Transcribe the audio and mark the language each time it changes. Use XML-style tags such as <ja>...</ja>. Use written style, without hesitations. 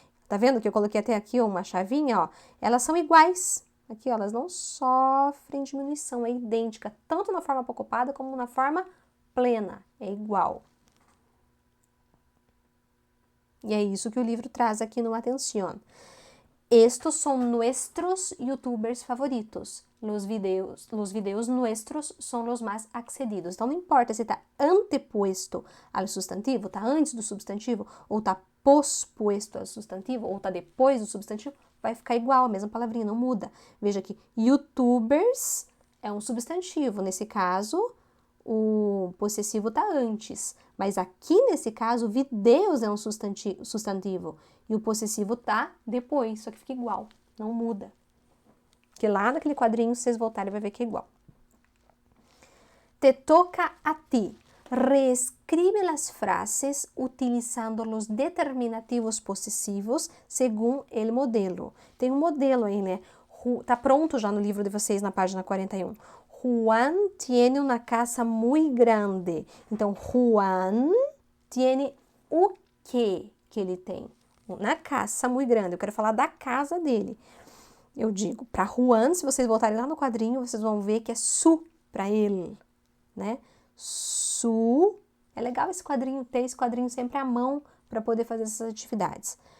<pt>Tá vendo que eu coloquei até aqui uma chavinha, ó? Elas são iguais. Aqui, ó, elas não sofrem diminuição, é idêntica, tanto na forma apocopada como na forma plena, é igual. E é isso que o livro traz aqui no Atención.</pt> <es>Estos son nuestros youtubers favoritos. Los videos nuestros son los más accedidos.</es> <pt>Então, não importa se está antepuesto ao substantivo, está antes do substantivo, ou está pospuesto ao substantivo, ou está depois do substantivo, vai ficar igual, a mesma palavrinha, não muda. Veja que youtubers é um substantivo. Nesse caso, o possessivo está antes. Mas aqui, nesse caso, videos é um substantivo. E o possessivo tá depois, só que fica igual, não muda. Porque lá naquele quadrinho, se vocês voltarem, vai ver que é igual.</pt> <es>Te toca a ti. Reescribe las frases utilizando los determinativos possessivos según el modelo.</es> <pt>Tem um modelo aí, né? Tá pronto já no livro de vocês, na página 41.</pt> <es>Juan tiene una casa muy grande.</es> <pt>Então,</pt> <es>Juan tiene</es> <pt>o que ele tem? Uma casa muito grande. Eu quero falar da casa dele. Eu digo, para Juan, se vocês voltarem lá no quadrinho, vocês vão ver que é su para ele, né? Su. É legal esse quadrinho, ter esse quadrinho sempre à mão para poder fazer essas atividades.</pt>